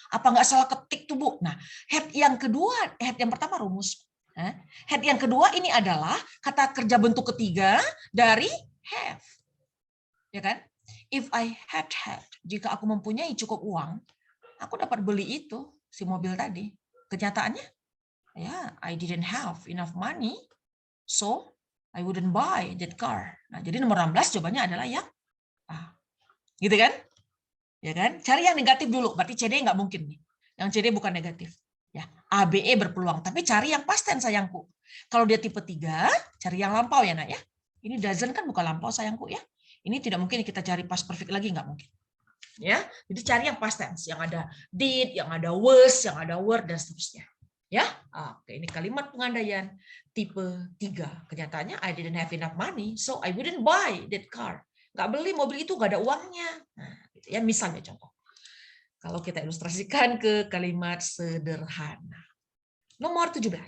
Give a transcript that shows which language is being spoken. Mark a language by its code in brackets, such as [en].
[id] Apa nggak salah ketik tuh, Bu? Nah, head yang kedua, head yang pertama rumus. Head yang kedua ini adalah kata kerja bentuk ketiga dari have. Ya kan? [en] If I had, [id] jika aku mempunyai cukup uang, aku dapat beli itu, si mobil tadi. Kenyataannya, ya, [en] I didn't have enough money, so I wouldn't buy that car. [id] Nah, jadi nomor 16 jawabannya adalah yang A. Gitu kan? Ya kan? Cari yang negatif dulu, berarti CD nggak mungkin nih. Yang CD bukan negatif. Ya, A, B, E berpeluang, tapi cari yang past tense sayangku. Kalau dia tipe 3, cari yang lampau ya, nak ya. Ini doesn't kan bukan lampau sayangku ya. Ini tidak mungkin kita cari past perfect lagi, nggak mungkin. Ya, jadi cari yang past tense, yang ada did, yang ada was, yang ada were dan seterusnya. Ya, oke, ini kalimat pengandaian tipe 3. Kenyataannya [en] I didn't have enough money, so I wouldn't buy that car. [id] Nggak beli mobil itu, nggak ada uangnya. Nah, gitu ya, misalnya contoh. Kalau kita ilustrasikan ke kalimat sederhana. Nomor 17.